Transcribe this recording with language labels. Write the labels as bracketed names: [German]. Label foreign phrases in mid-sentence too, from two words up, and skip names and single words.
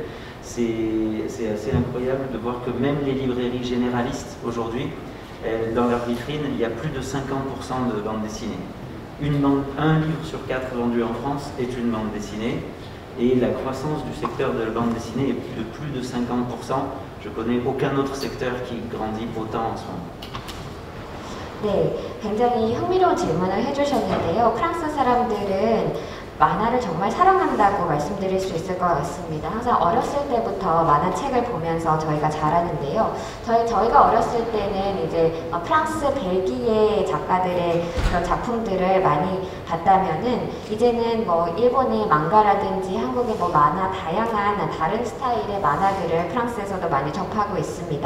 [French] C'est assez incroyable de voir que même les librairies généralistes aujourd'hui, dans leur vitrine, il y a plus de 50% de bande dessinée. Un livre sur 4 vendu en France est une bande dessinée et la croissance du secteur de la bande dessinée est de plus de 50%. Je connais aucun autre secteur qui grandit autant en ce moment. [Korean] 네, 굉장히 흥미로운 질문을 해주셨는데요. 프랑스 사람들은 만화를 정말 사랑한다고 말씀드릴 수 있을 것 같습니다. 항상 어렸을 때부터 만화책을 보면서 저희가 자라는데요. 저희가 어렸을 때는 이제 프랑스, 벨기에 작가들의 그런 작품들을 많이 봤다면은 이제는 뭐 일본의 망가라든지 한국의 뭐 만화, 다양한 다른 스타일의 만화들을 프랑스에서도 많이 접하고 있습니다.